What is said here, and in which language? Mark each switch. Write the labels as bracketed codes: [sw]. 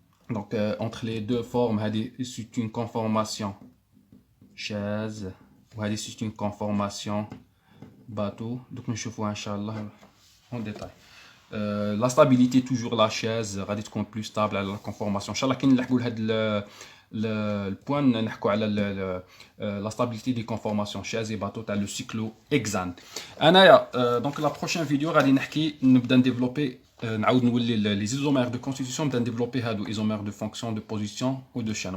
[fr] Donc entre les deux formes هذه c'est une conformation chaise وهذه c'est une conformation bateau. [ar] Donc نشوفوها إن شاء الله [fr] en détail. La stabilité toujours la chaise [ar] غادي تكون [fr] plus stable على la conformation. [ar] إن شاء الله كي نلحقوا لهاد [fr] le point نحكوا على la stabilité des conformations chaise et bateau تاع le cyclohexane. انايا donc la prochaine vidéo [ar] غادي نبدا نديفلوبي نعاود نولي [fr] les isomères de constitution نبدا نديفلوبي هادو isomères de fonction de position ou de chaîne.